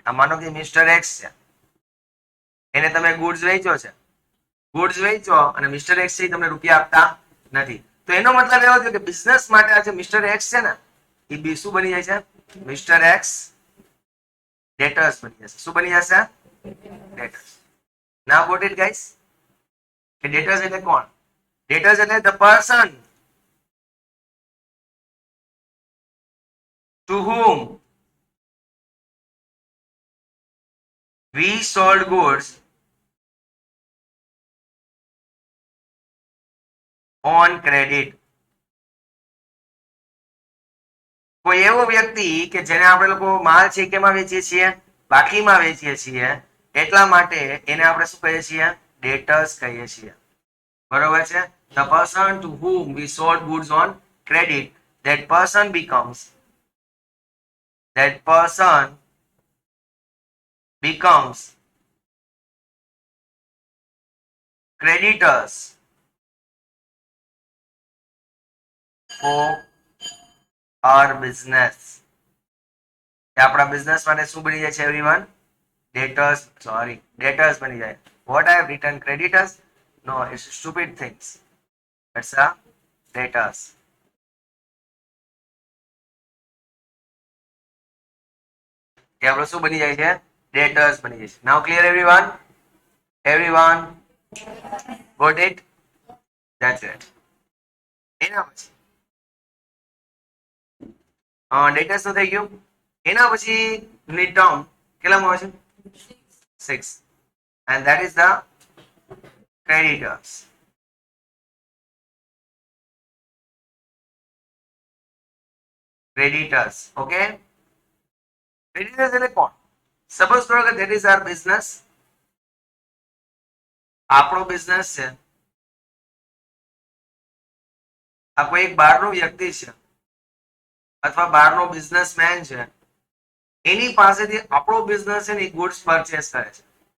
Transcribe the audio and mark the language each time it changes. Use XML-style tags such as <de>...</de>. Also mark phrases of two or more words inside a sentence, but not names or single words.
<gu>આ માનો કે મિસ્ટર એક્સ છે, એને તમે ગુડ્સ વેચ્યો છે, ગુડ્સ વેચો અને મિસ્ટર એક્સ છે તમને રૂપિયા આપતા નથી. તો એનો મતલબ એવો થયો કે બિઝનેસ માટે આ જે મિસ્ટર એક્સ છે ને, એ બી શું બની જાય છે? મિસ્ટર એક્સ ડેટર્સ બની જશે. શું બની જશે? ડેટર્સ.</gu> <en>Now got it guys?</en> <gu>કે debtors એટલે કોણ?</gu> <en>Debtors</en> <gu>એટલે</gu> <en>the person to whom we sold goods on credit.</en> <gu>કોઈ એવો વ્યક્તિ કે જેને આપણે લોકો માલ છે કેમાં વેચીએ છીએ? બાકીમાં વેચીએ છીએ. એટલા માટે એને આપણે શું કહીએ છીએ? ડેટર્સ કહીએ છીએ. બરોબર છે?</gu> <en>The person to whom we sold goods on credit, that person becomes creditors for our business.</en> <gu>આપણા બિઝનેસ માટે શું બની જાય છે એવરીવન? ડેટર્સ બની જાય.</gu> <en>What I have written creditors? No, it's stupid things. It's a debtors.</en> <gu>એ આપણો શું બની જાય છે? ડેટર્સ બની જાય છે.</gu> <en>Now clear everyone? Everyone got it? That's it.</en> <gu>એના પછી ડેટર્સ નું થઈ ગયું. એના પછી ની ટર્મ કેટલામાં આવે છે? 6.</gu> <en>And that is the creditors. Creditors. Okay?</en> <gu>Creditors એટલે કોણ? સપોઝ કરો કે</gu> <en>that is our business.</en> <gu>આપણો બિઝનેસ છે. આ કોઈ એક બહારનો વ્યક્તિ છે અથવા બહારનો બિઝનેસમેન છે, એની પાસેથી આપણો બિઝનેસ છે ને ગુડ્સ પરચેસ કરે છે.</gu>